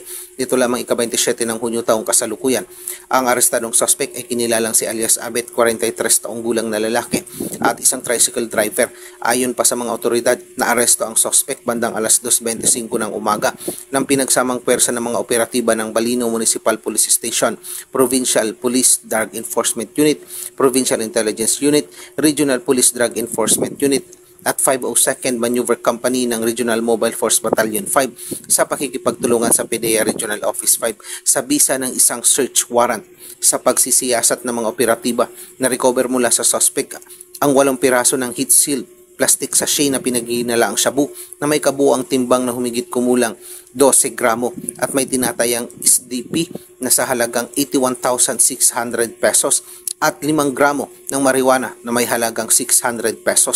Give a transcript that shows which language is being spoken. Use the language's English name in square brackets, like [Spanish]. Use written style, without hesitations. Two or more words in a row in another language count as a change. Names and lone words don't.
[Filipino] Dito lamang ika-27 ng Hunyo taong kasalukuyan. Ang arestadong suspect ay kinilalang si alias Abet, 43 taong gulang na lalaki at isang tricycle driver. Ayon pa sa mga otoridad, naaresto ang suspect bandang alas 2:25 ng umaga ng pinagsamang pwersa ng mga operatiba ng Balino Municipal Police Station, Provincial Police Drug Enforcement Unit, Provincial Intelligence Unit, Regional Police Drug Enforcement Unit at 502nd Maneuver Company ng Regional Mobile Force Battalion 5 sa pakikipagtulungan sa PDEA Regional Office 5 sa bisa ng isang [English] search warrant [Filipino] sa pagsisiyasat ng mga operatiba na recover mula sa suspect ang 8 piraso ng [English] heat-sealed plastic sachet [Filipino] na pinaghihinala ang shabu na may kabuuang timbang na humigit kumulang 12 gramo at may tinatayang SDP na sa halagang 81,600 pesos at 5 gramo ng marijuana na may halagang 600 pesos.